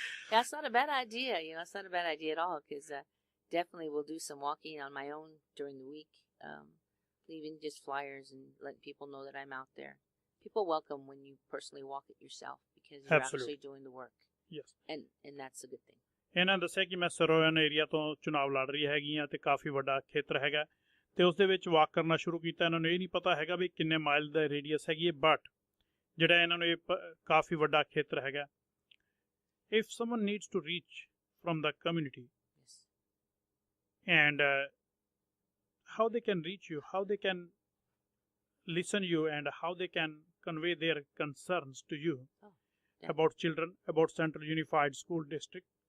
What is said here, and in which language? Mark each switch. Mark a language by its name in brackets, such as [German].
[English] That's not a bad idea. It's not a bad idea at all, because definitely will do some walking on my own during the week, leaving just flyers and letting people know that I'm out there. People welcome when you personally walk it yourself, because you're Absolutely. actually doing the work. Yes. And that's a good thing. [Punjabi] ਇਹਨਾਂ ਦੱਸਿਆ ਕਿ ਮੈਂ ਸਰੋਇਨ area ਤੋਂ ਚੁਣਾਵ ਲੜ ਰਹੀ ਹੈਗੀ ਆ ਤੇ ਕਾਫੀ ਵੱਡਾ ਖੇਤਰ ਹੈਗਾ, ਤੇ ਉਸ ਦੇ ਵਿੱਚ ਵਾਕ ਕਰਨਾ ਸ਼ੁਰੂ ਕੀਤਾ। ਇਹਨਾਂ ਨੂੰ ਇਹ ਨਹੀਂ ਪਤਾ ਹੈਗਾ ਵੀ ਕਿੰਨੇ ਮਾਈਲ ਦਾ ਰੇਡੀਅਸ ਹੈਗੀ ਹੈ, ਬਟ ਜਿਹੜਾ ਇਹਨਾਂ ਨੂੰ ਇਹ ਕਾਫੀ ਵੱਡਾ ਖੇਤਰ ਹੈਗਾ। [English] If someone needs to reach from the community, Yes. and how they can reach you, how they can listen you, and how they can convey their concerns to you about children, about Central Unified School District,